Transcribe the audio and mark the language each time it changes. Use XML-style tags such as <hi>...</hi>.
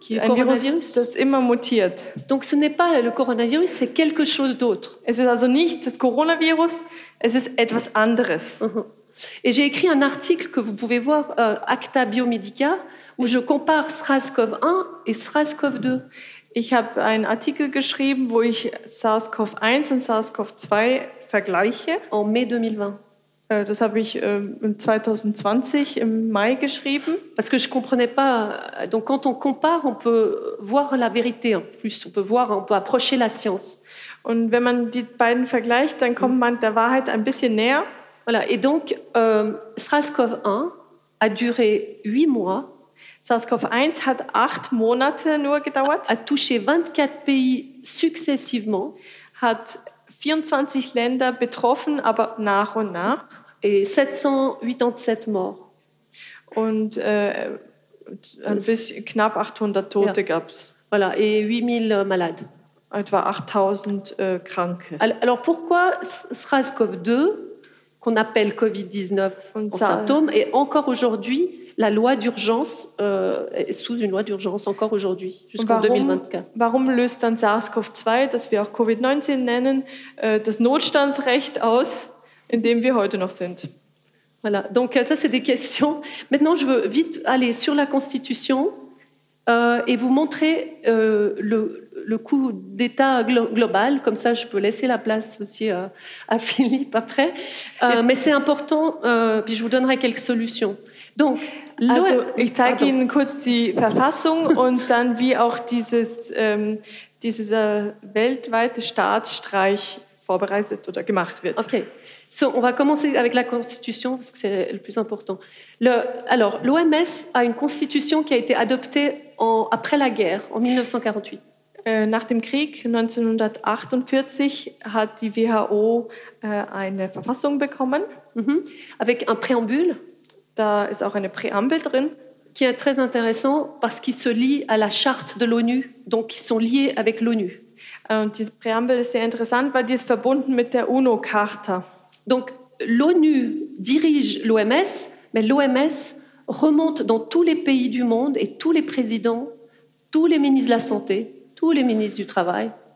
<de>Ein Virus, das immer mutiert.</de> <fr>Donc ce n'est pas le coronavirus, c'est quelque chose d'autre.</fr> <de>Es ist also nicht das Coronavirus, es ist etwas anderes.</de> <fr>Et j'ai écrit un article que vous pouvez voir, Acta Biomedica, où je compare SARS-CoV-1 et SARS-CoV-2.</fr> <de>Ich habe einen Artikel geschrieben, wo ich SARS-CoV-1 und SARS-CoV-2 vergleiche.</de> <fr>En mai 2020.</fr> <de>Das habe ich 2020 im Mai geschrieben.</de> <fr>Parce que je comprenais pas. Donc quand on compare, on peut voir la vérité en plus. On peut approcher la science.</fr> <de>Und wenn man die beiden vergleicht, dann kommt man der Wahrheit ein bisschen näher.</de> <fr>Voilà, et donc SARS-CoV-1 a duré 8 mois.</fr> <de>SARS-CoV-1 hat 8 Monate nur gedauert.</de> <fr>A touché 24 pays successivement.</fr> <de>Hat 24 Länder betroffen, aber nach und nach.</de> <fr>Et 787 morts.</fr> <de>Und ein bisschen, knapp 800 Tote ja. gab es.</de> <fr>Voilà, et 8000 malades.</fr> <de>Etwa 8000 Kranke.</de> <fr>Alors pourquoi SARS-CoV-2, qu'on appelle COVID-19 en symptômes, est encore aujourd'hui la loi d'urgence, est sous une loi d'urgence encore aujourd'hui, jusqu'en 2024.</fr> <de>Warum löst dann SARS-CoV-2, das wir auch COVID-19 nennen, das Notstandsrecht aus, in dem wir heute noch sind?</de> <fr>Voilà, donc ça c'est des questions. Maintenant je veux vite aller sur la Constitution et vous montrer le coup d'État global, comme ça je peux laisser la place aussi à Philippe après. Mais c'est important, puis je vous donnerai quelques solutions. Donc,</fr> <de>also, ich zeige Ihnen kurz die Verfassung und dann, wie auch dieses weltweite Staatsstreich vorbereitet oder gemacht wird.</de> <fr>Okay, so, on va commencer avec la Constitution, parce que c'est le plus important. Alors, l'OMS a une Constitution qui a été adoptée après la guerre, en 1948.</fr> <de>Nach dem Krieg 1948 hat die WHO eine Verfassung bekommen.</de> <fr>Mm-hmm. Avec un préambule.</fr> <de>Da ist auch eine Präambel drin.</de> <fr>Qui est très intéressant parce qu'il se lie à la charte de l'ONU, donc ils sont liés avec l'ONU.</fr> <de>Diese Präambel ist sehr interessant, weil die ist verbunden mit der UNO-Charta.</de> <fr>Donc l'ONU dirige l'OMS, mais l'OMS remonte dans tous les pays du monde et tous les présidents, tous les ministres de la Santé, tous les ministres du Travail.</fr>